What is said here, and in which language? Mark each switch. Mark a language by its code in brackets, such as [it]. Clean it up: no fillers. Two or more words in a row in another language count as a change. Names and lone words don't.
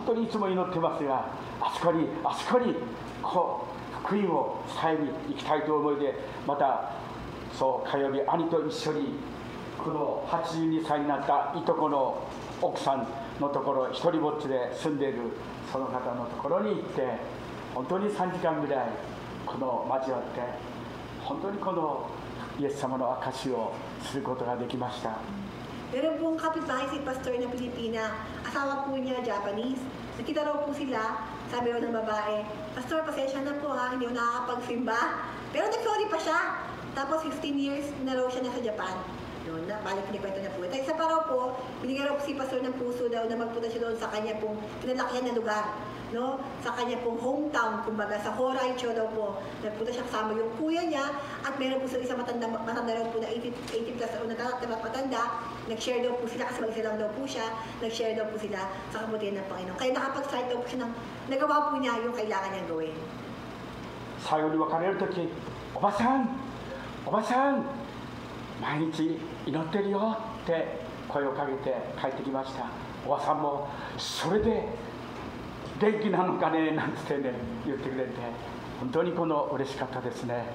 [ja] 当にいつも祈ってますが、あそこに福音を伝えに行きたいという思いで、またそう火曜日兄と一緒にこの82歳になったいとこの奥さんのところ、一人ぼっちで住んでいるその方のところに行って、本当に3時間ぐらい交わって、本当にこのイエス様の証しをすることができました。 [tl] Meron pong kapitbahay si Pastor na Pilipina, asawa po niya Japanese. Nakita raw po sila, sabi raw ng babae, Pastor, pasensya na po ha, hindi ko nakakapagsimba. Pero nag-sorry pa siya. Tapos 15 years na raw siya nasa Japan. Noon na, balik kinikwento na po. At isa pa raw po, binigyan raw po si Pastor ng puso daw na magpunta siya doon sa kanya pong kinalakihan na lugar. No? Sa kanya pong hometown, kumbaga sa Horaicho daw po, nagpunta siya kasama yung kuya niya, at meron po sa isang matanda raw po na 80 plus o matanda, nag-share daw po sila, kasi mag-isa lang daw po siya, nag-share daw po sila sa kabutihan ng Panginoon. Kaya nakapag-start daw po siya ng, nagawa po niya yung kailangan niyang gawin. [ja] 最後に別れるとき、おばさん、毎日祈ってるよって声をかけて帰ってきました。おばさんもそれで元気なのかねなんてね言ってくれて、本当に嬉しかったですね。